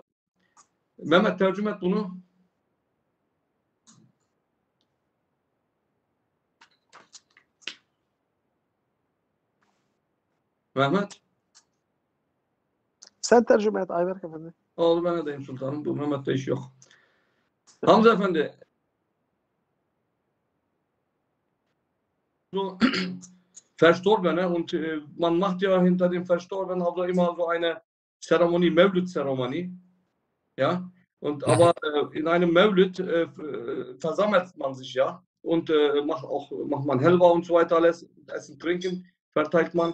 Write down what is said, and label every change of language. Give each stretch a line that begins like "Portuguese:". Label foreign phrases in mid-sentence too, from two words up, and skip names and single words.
Turkish: Mehmet tercüme et bunu. Mehmet. Sen tercüme et Ayberk Efendi. Oldu ben edeyim sultanım. Bu Mehmet'te iş yok. Hamza Efendi.
German: So Verstorbene und man macht ja hinter dem Verstorbenen also immer so eine Zeremonie, Mevlüt-Zeremonie. Ja, und aber in einem Mevlüt versammelt man sich ja und macht man Helva und so weiter alles, Essen, Trinken, verteilt man.